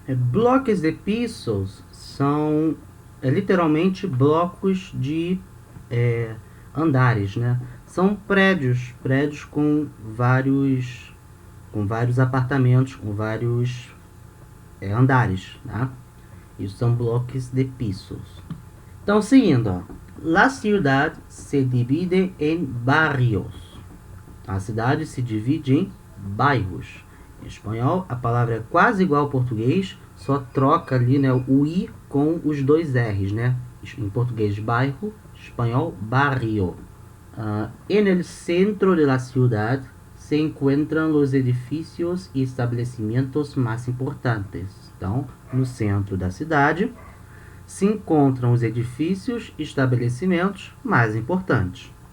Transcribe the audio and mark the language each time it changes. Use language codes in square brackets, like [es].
[pt] Bloques de pisos são literalmente blocos de andares, né? São prédios com vários apartamentos, com vários andares, né? Isso são bloques de pisos. Então, seguindo, ó. [es] La ciudad se divide en barrios. [pt] A cidade se divide em bairros. Em espanhol, a palavra é quase igual ao português, só troca ali, né, o i com os dois r's, né? Em português, bairro, espanhol, barrio. [es] En el centro de la ciudad se encuentran los edificios y estabelecimentos más importantes. [pt] Então, no centro da cidade se encontram os edifícios e estabelecimentos mais importantes.